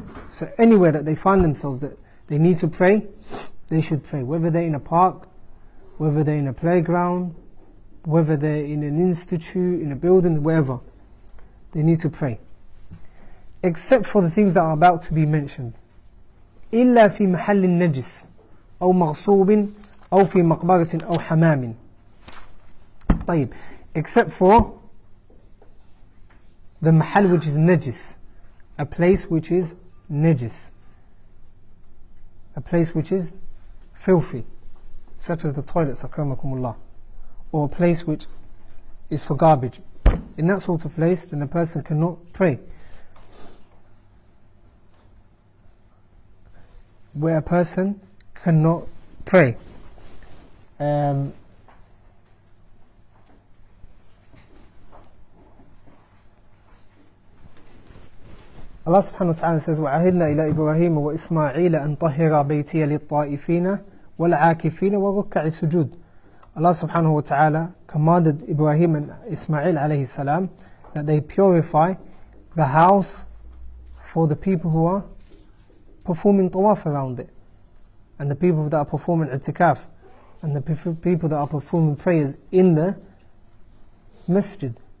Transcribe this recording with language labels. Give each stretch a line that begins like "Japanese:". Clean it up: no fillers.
English: So anywhere that they find themselves that they need to pray, they should pray. Whether they're in a park, whether they're in a playground, whether they're in an institute, in a building, wherever, they need to pray. Except for the things that are about to be mentioned.
Arabic: إلا في محل النجس أو مغصوب أو في مقبرة أو حمام.
English: طيب, except for the mahal which is najis, a place which is najis, a place which is filthy, such as the toilets, akramakumullah, or a place which is for garbage. In that sort of place, then a person cannot pray. Where a person cannot pray. Allah subhanahu wa ta'ala says
Arabic: وَعَهِدْنَا إِلَى إِبْرَاهِيمَ وَإِسْمَاعِيلَ أَن طَهِّرَا بَيْتِيَ لِلطَّائِفِينَ وَالْعَاكِفِينَ وَرُكَّعِ السُّجُودِ.
English: Allah subhanahu wa ta'ala commanded Ibrahim and Ismail alayhi salam that they purify the house for the people who are performing tawaf around it, and the people that are performing i'tikaf, and the people that are performing prayers in the masjid.